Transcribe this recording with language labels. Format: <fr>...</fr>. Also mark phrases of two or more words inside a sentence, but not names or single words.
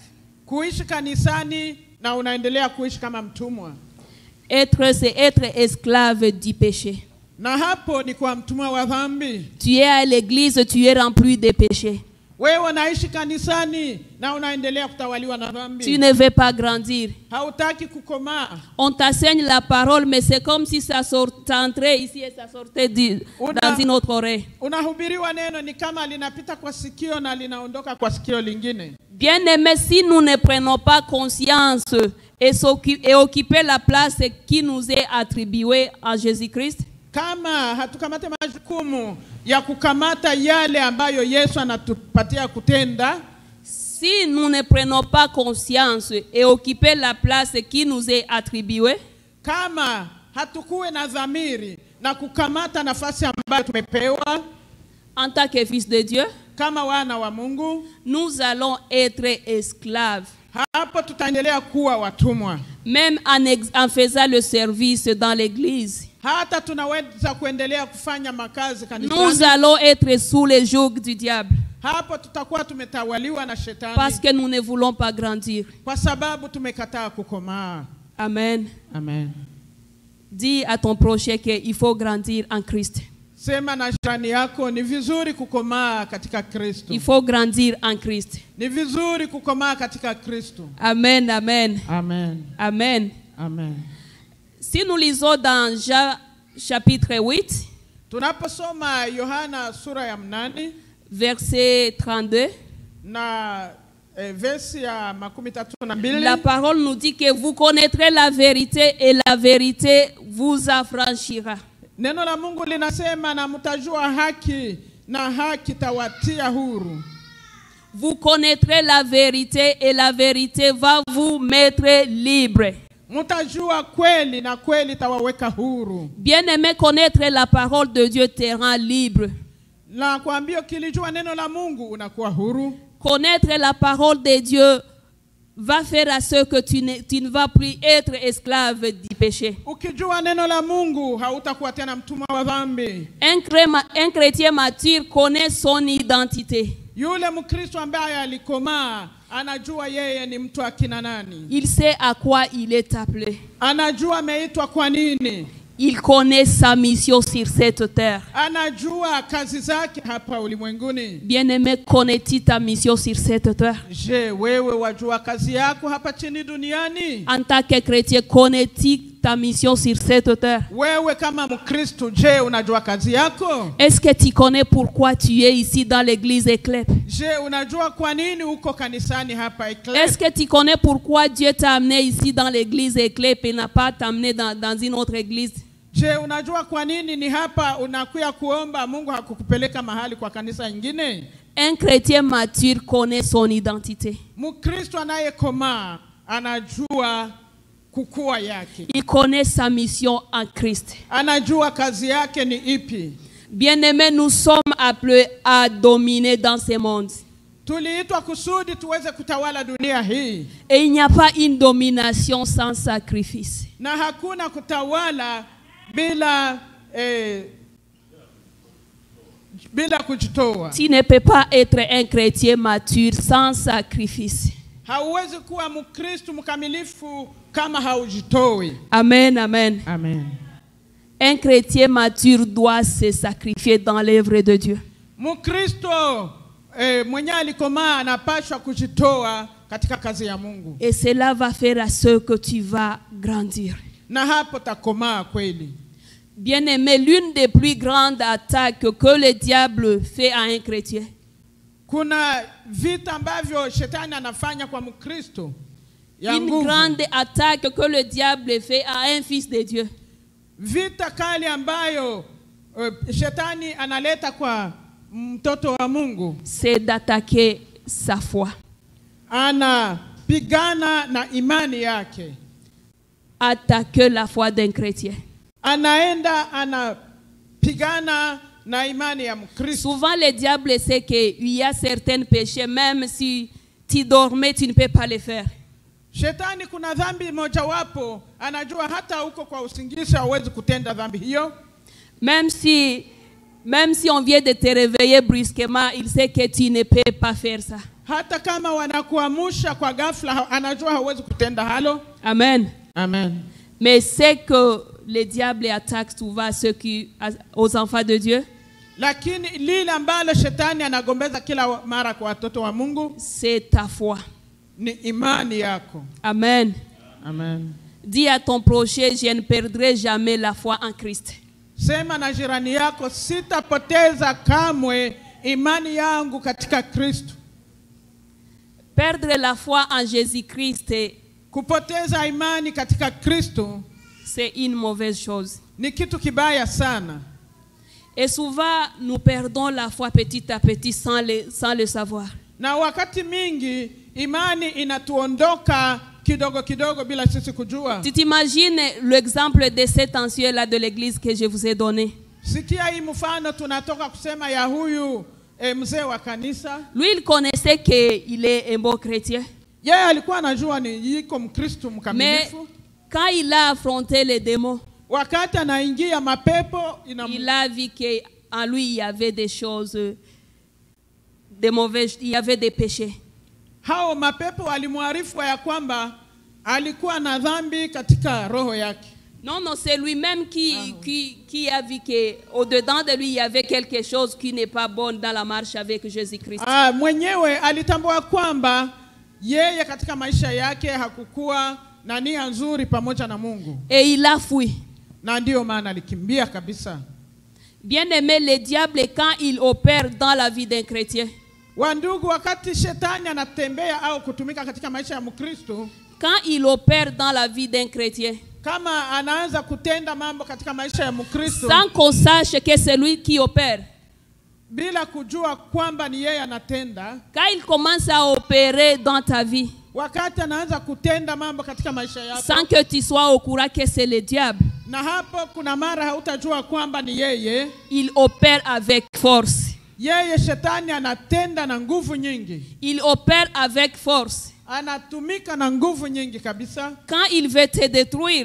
<sw>Kuishi kanisani na unaendelea kuishi kama mtumwa.</sw> <fr>Être, c'est être esclave du péché.</fr> <sw>Na hapo ni kwa mtumwa wa dhambi.</sw> <fr>Tu es à l'église, tu es rempli de péché.</fr> <sw>Wewe unaishi kanisani na unaendelea kutawaliwa na dhambi.</sw> <fr>Tu ne veux pas grandir.</fr> <sw>Hautaki kukomaa.</sw> <fr>On t'enseigne la parole, mais c'est comme si ça entrait ici et ça sortait dans une autre oreille.</fr> <sw>Unahubiriwa neno ni kama linapita kwa sikio na linaondoka kwa sikio lingine.</sw> <fr>Bien-aimés, si nous ne prenons pas conscience et occuper la place qui nous est attribuée en Jésus-Christ,</fr> <sw>kama hatukamate majukumu ya kukamata yale ambayo Yesu anatupatia kutenda,</sw> <fr>si nous ne prenons pas conscience et occuper la place qui nous est attribuée,</fr> <sw>kama hatukuwe na dhamiri na kukamata nafasi ambayo tumepewa</sw> <fr>en tant que fils de Dieu,</fr> <sw>kama wana wa Mungu,</sw> <fr>nous allons être esclaves.</fr> <sw>Hapo tutaendelea kuwa watumwa.</sw> <fr>Même en faisant le service dans l'église,</fr> <sw>hata tunaweza kuendelea kufanya makazi kanisani,</sw> <fr>nous allons être sous le joug du diable.</fr> <sw>Hapo tutakuwa tumetawaliwa na shetani.</sw> <fr>Parce que nous ne voulons pas grandir.</fr> <sw>Kwa sababu tumekataa kukomaa. Amen. Amen.</sw> <fr>Dis à ton prochain qu'il faut grandir en Christ.</fr> <sw>Sema na jirani yako ni vizuri kukomaa katika Kristo.</sw> <fr>Il faut grandir en Christ.</fr> <sw>Ni vizuri kukomaa katika Kristo. Amen, amen. Amen. Amen. Amen.</sw> <fr>Si nous lisons dans Jean chapitre 8,</fr> <sw>tunaposoma Yohana sura ya 8,</sw> <fr>verset 32,</fr> <sw>na versi ya 32,</sw> <fr>la parole nous dit que vous connaîtrez la vérité et la vérité vous affranchira.</fr> <sw>Neno la Mungu linasema na mtajua haki na haki tawatia huru.</sw> <fr>Vous connaîtrez la vérité et la vérité va vous mettre libre.</fr> <sw>Mtajua kweli na kweli tawaweka huru.</sw> <fr>Bien-aimé, connaître la parole de Dieu te rend libre.</fr> <sw>Na kuambia kilijua neno la Mungu unakuwa huru.</sw> <fr>Connaître la parole de Dieu va faire à ce que tu ne vas plus être esclave du péché.</fr> <sw>Ukijua neno la Mungu hautakuwa tena mtumwa wa dhambi.</sw> <fr>Un chrétien mature connaît son identité.</fr> <sw>Yule Mkristo ambaye alikomaa anajua yeye ni mtu akina nani.</sw> <fr>Il sait à quoi il est appelé.</fr> <sw>Anajua ameitwa kwa nini.</sw> <fr>Il connaît sa mission sur cette terre.</fr> <sw>Anajua kazi zake hapa ulimwenguni.</sw> <fr>Bien-aimé, connais-tu ta mission sur cette terre?</fr> <sw>Je, wewe wajua kazi yako hapa chini duniani?</sw> <fr>En tant que chrétien, connais-tu ta mission sur cette terre?</fr> <sw>Wewe kama Mkristo, je, unajua kazi yako?</sw> <fr>Est-ce que tu connais pourquoi tu es ici dans l'église Éclèpe?</fr> <sw>Je, unajua kwa nini uko kanisani hapa Éclèpe?</sw> <fr>Est-ce que tu connais pourquoi Dieu t'a amené ici dans l'église Éclèpe et n'a pas t'amené dans une autre église?</fr> <sw>Je, unajua kwa nini ni hapa unakuya kuomba Mungu hakukupeleka mahali kwa kanisa ingine?</sw> <fr>Un chrétien mature connaît son identité.</fr> <sw>Mkristo anayekomaa anajua kukua yake.</sw> <fr>Il connaît sa mission en Christ.</fr> <sw>Anajua kazi yake ni ipi.</sw> <fr>Bien-aimés, nous sommes appelés à dominer dans ce monde.</fr> <sw>Tuliitwa kusudi tuweze kutawala dunia hii.</sw> <fr>Et il n'y a pas une domination sans sacrifice.</fr> <sw>Na hakuna kutawala bila kujitoa.</sw> <fr>Tu ne peux pas être un chrétien mature sans sacrifice.</fr> <sw>Hauwezi kuwa Mkristo mkamilifu kama haujitoi. Amen, amen. Amen.</sw> <fr>Un chrétien mature doit se sacrifier dans l'œuvre de Dieu.</fr> <sw>Mkristo mwenye alikomaa anapaswa kujitoa katika kazi ya Mungu.</sw> <fr>Et cela va faire à ce que tu vas grandir.</fr> <sw>Na hapo takomaa kweli.</sw> <fr>Bien-aimé, l'une des plus grandes attaques que le diable fait à un chrétien,</fr> <sw>kuna vita ambavyo shetani anafanya kwa Mkristo.</sw> <fr>Une grande attaque que le diable fait à un fils de Dieu.</fr> <sw>Vita kali ambayo shetani analeta kwa mtoto wa Mungu,</sw> <fr>c'est d'attaquer sa foi.</fr> <sw>Anapigana na imani yake.</sw> <fr>Attaquer la foi d'un chrétien.</fr> <sw>Anaenda anapigana na imani ya Mkristo.</sw> <fr>Souvent le diable sait qu'il y a certains péchés, même si tu dormais, tu ne peux pas les faire.</fr> <sw>Shetani kuna dhambi mojawapo anajua hata uko kwa usingizi hauwezi kutenda dhambi hiyo.</sw> <fr>Même si on vient de te réveiller brusquement, il sait que tu ne peux pas faire ça.</fr> <sw>Hata kama wanakuamsha kwa ghafla anajua hauwezi kutenda halo. Amen. Amen.</sw> <fr>Mais c'est que le diable attaque souvent aux enfants de Dieu.</fr> <sw>Lakini lile ambalo shetani anagombeza kila mara kwa watoto wa Mungu,</sw> <fr>c'est ta foi.</fr> <sw>Ni imani yako. Amen. Amen.</sw> <fr>Dis à ton prochain, je ne perdrai jamais la foi en Christ.</fr> <sw>Sema na jirani yako, sitapoteza kamwe imani yangu katika Kristo.</sw> <fr>Perdre la foi en Jésus-Christ,</fr> <sw>kupoteza imani katika Kristo,</sw> <fr>c'est une mauvaise chose.</fr> <sw>Ni kitu kibaya sana.</sw> <fr>Et souvent nous perdons la foi petit à petit sans le savoir.</fr> <sw>Na wakati mingi imani inatuondoka kidogo kidogo bila sisi kujua.</sw> <fr>Tu t'imagines l'exemple de cet ancien là de l'église que je vous ai donné.</fr> <sw>Sikia hii mfano tunatoka kusema ya huyu mzee wa kanisa.</sw> <fr>Lui il connaissait qu'il est un bon chrétien.</fr> <sw>Yeye alikuwa anajua ni yuko Mkristo mkamilifu.</sw> <fr>Mais quand il a affronté les démons,</fr> <sw>wakati anaingia mapepo</sw> <fr>il a vu qu'en lui il y avait des choses de mauvaises, il y avait des péchés.</fr> <sw>Hao mapepo walimwarifu ya kwamba alikuwa na dhambi katika roho yake.</sw> <fr>Non, c'est lui-même qui a vu qu'au-dedans de lui il y avait quelque chose qui n'est pas bon dans la marche avec Jésus-Christ.</fr> <sw>Mwenyewe alitambua kwamba yeye katika maisha yake hakukuwa na nia nzuri pamoja na Mungu.</sw> <fr>Et il a fui.</fr> <sw>Na ndio maana alikimbia kabisa.</sw> <fr>Bien-aimé, le diable quand il opère dans la vie d'un chrétien,</fr> <sw>wandugu, wakati shetani anatembea au kutumika katika maisha ya Mkristo,</sw> <fr>quand il opère dans la vie d'un chrétien,</fr> <sw>kama anaanza kutenda mambo katika maisha ya Mkristo,</sw> <fr>sans qu'on sache que c'est lui qui opère,</fr> <sw>bila kujua kwamba ni yeye anatenda,</sw> <fr>quand il commence à opérer dans ta vie,</fr> <sw>wakati anaanza kutenda mambo katika maisha yako,</sw> <fr>sans que tu sois au courant que c'est le diable,</fr> <sw>na hapo kuna mara hautajua kwamba ni yeye,</sw> <fr>il opère avec force.</fr> <sw>Yeye shetani anatenda na nguvu nyingi.</sw> <fr>Il opère avec force.</fr> <sw>Anatumika na nguvu nyingi kabisa.</sw> <fr>Quand il veut te détruire,</fr>